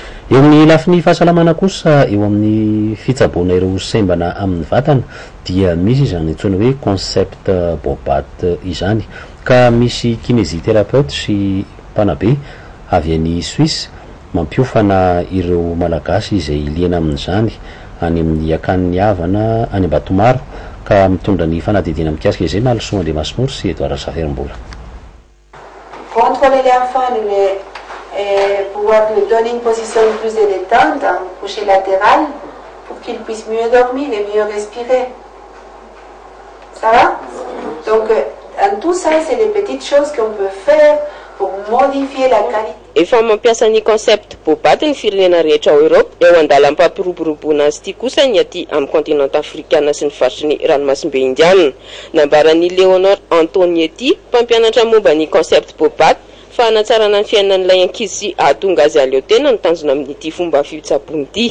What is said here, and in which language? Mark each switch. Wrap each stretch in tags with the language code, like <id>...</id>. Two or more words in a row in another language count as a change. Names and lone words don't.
<mg>Eo amin'ny lafiny fahasalamana kosa eo amin'ny fitsaboana ireo sembana amin'ny vatana dia misy izany antsoina hoe concept Bobat izany, ka misy kinésithérapeute sy mpanabe avy any Suisse mampiofana ireo malagasy izay liana amin'izany any amin'ny akan'ny havana any Ambatomaro, ka mitondra ny fanadidina mikasika izay Nalso Andriamasinoro sy Edouard Saferimbola.</mg> <fr>Contrôler l'enfant pouvoir lui donner une position plus détente, un coucher latéral, pour qu'il puisse mieux dormir et mieux respirer. Ça va? Donc, en tout ça, c'est les petites choses qu'on peut faire pour modifier la qualité.</fr> <mg>Efa mampiasa ny concept Bobat ny firenena rehetra ao Europe, eo andalam-pampiroboroboana azy ity kosa ny aty amin'ny continent afrikana sy ny faritry ny ranomasimbe indiana. Nambaran'ny Léonore Antonietti, mpampianatra momba ny concept Bobat, fa hanatsarana ny fiainan'ilay ankizy sy ahatonga azy aleo tena ny tanjona amin'ity fomba fitsaboana ity.</mg>